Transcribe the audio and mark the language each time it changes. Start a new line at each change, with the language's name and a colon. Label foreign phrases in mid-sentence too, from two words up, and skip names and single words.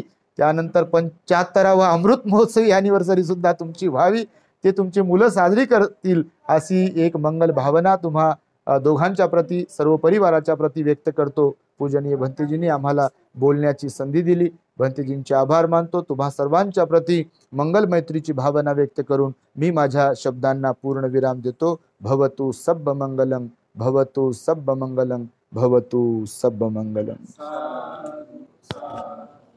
Marathi: त्यानंतर 75वा अमृत महोत्सवी अॅनिव्हर्सरी सुद्धा तुमची व्हावी, ते तुमची मुलं साजरी करतील, अशी एक मंगल भावना तुम्हा दोघांच्या प्रती, सर्व परिवाराच्या प्रती व्यक्त करतो. पूजनीय भंतेजींनी आम्हाला बोलण्याची संधी दिली, भंतेजींचे आभार मानतो. तुम्हा सर्वांच्या प्रती मंगल मैत्रीची भावना व्यक्त करून मी माझ्या शब्दांना पूर्ण विराम देतो.
Pali: भवतु सब्ब मंगलम, भवतु सब्ब मंगलम, भवतु सब्ब मंगलम.